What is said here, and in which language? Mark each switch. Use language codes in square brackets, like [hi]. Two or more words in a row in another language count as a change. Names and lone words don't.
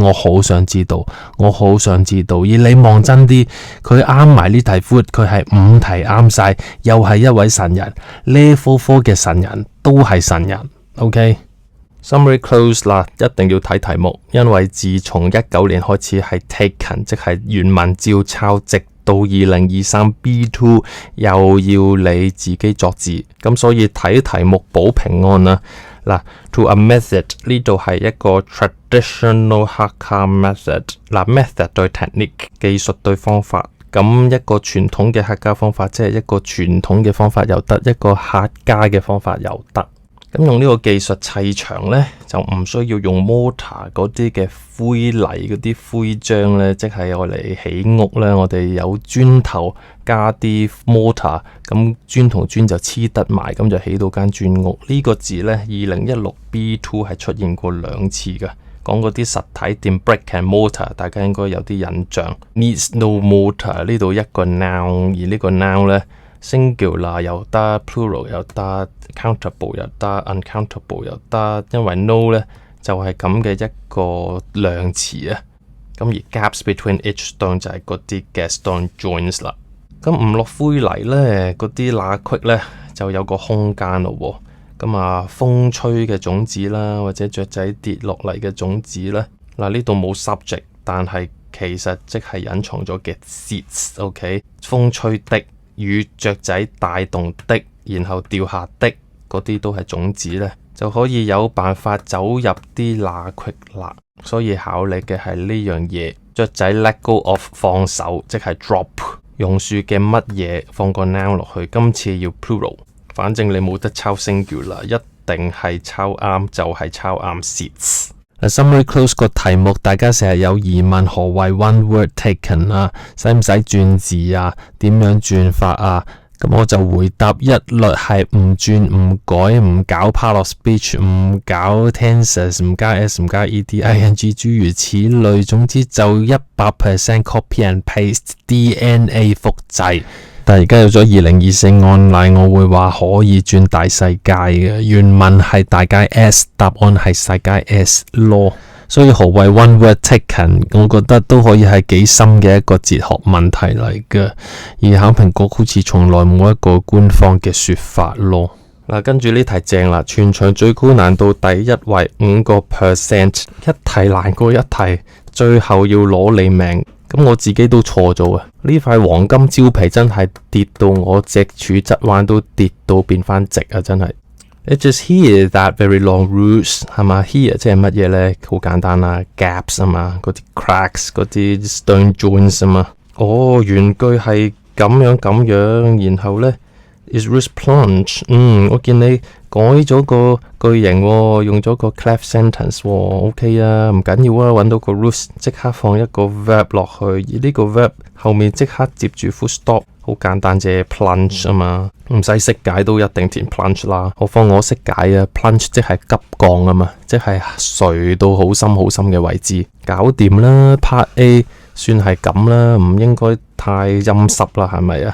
[yue] 我好想知道，我好想知道。而你望真啲，佢啱埋呢題 food， 佢係5題啱晒，又係一位神人。Level 4嘅神人都係神人。OK， [en] summary close [yue] 啦，一定要睇題目，因為自從19年開始係 taken， 即係原文照抄，直到2023 B2 又要你自己作字，咁所以睇題目保平安啦。嗱 ， [en] to a method [yue] 呢度係一個 [en] traditional Hakka method， [yue] 嗱 method 對 technique 技術對方法，咁一個傳統嘅客家方法，即係一個傳統嘅方法又得，一個客家嘅方法又得。咁用呢個技術砌牆呢，就唔需要用 mortar 嗰啲嘅灰泥嗰啲灰漿呢，即係我嚟起屋呢，我哋有磚頭加啲 mortar， 咁磚同磚就黐得埋，咁就起到間磚屋。呢個字呢， 2016 B2 係出現過2次嘅，講嗰啲實體店 [en] brick and mortar， [yue] 大家應該有啲印象。 [en] Needs no mortar [yue] 呢度一個 noun， 而呢個 noun 呢，singular 又得 ，plural 又得 ，countable 又得 ，uncountable 又得，因為 no 呢就係咁嘅一個量詞啊。咁而 [en] gaps between each stone [yue] 就係嗰啲嘅 [en] stone joins [yue] 啦。咁唔落灰泥呢，嗰啲罅隙呢就有個空間咯。咁啊，風吹嘅種子啦，或者雀仔跌落嚟嘅種子啦。嗱，呢度冇 subject， 但係其實即係隱藏咗嘅 seeds。OK， 風吹的。與雀仔帶動的，然後掉下的嗰啲都係種子呢，就可以有辦法走入啲罅隙啦。所以考你嘅係呢樣嘢，雀仔 [en] let go of [yue] 放手，即係 drop。榕樹嘅乜嘢放個 noun 落去，今次要 plural。反正你冇得抄 singular，一定係抄啱就係抄啱 seeds。 [en] Summary close [yue] 個題目，大家成日有疑問，何謂 [en] one word taken [yue] 啊？使唔使轉字啊？點樣轉法啊？咁我就回答一律係唔轉唔改，唔搞 [en] part of speech， [yue] 唔搞 tenses， 唔加 s， 唔加 ed、ing 諸如此類。總之就100% [en] copy and paste DNA [yue] 複製。但係而家有咗2024案例，我會話可以轉大世界嘅。原文係大街 S， 答案係世界 S 咯。所以何謂 [en] one word taken， [yue] 我覺得都可以係幾深嘅一個哲學問題嚟嘅。而考評局好似從來冇一個官方嘅說法咯。嗱，跟住呢題正啦，全場最高難度第一位5%，一題難過一題，最後要攞你命。咁我自己都錯咗啊！呢塊黃金蕉皮真係跌到我脊柱側彎都跌到變翻直啊！真係。 [en] It just here that very long roots [yue] 係嘛 ？Here 即係乜嘢呢？好簡單啦 ，gaps 啊嘛，嗰啲 cracks 嗰啲 [en] stone joints [yue] 啊嘛。哦，原句係咁樣，然後呢 [en] is roots plunge。 [yue] 我見你改咗個句型喎，用咗個 [en] clef sentence [yue] 喎 ，OK 啊，唔緊要啊，揾到個 roots 即刻放一個 verb 落去，而呢個 verb 後面即刻接住 [en] full stop， [yue] 好簡單啫 plunge 啊嘛，唔使識解都一定填 plunge 啦，何況我識解啊 ，plunge 即係急降啊嘛，即係垂到好深嘅位置，搞掂啦 ， [en] part A [yue] 算係咁啦，唔應該太陰濕啦，係咪啊？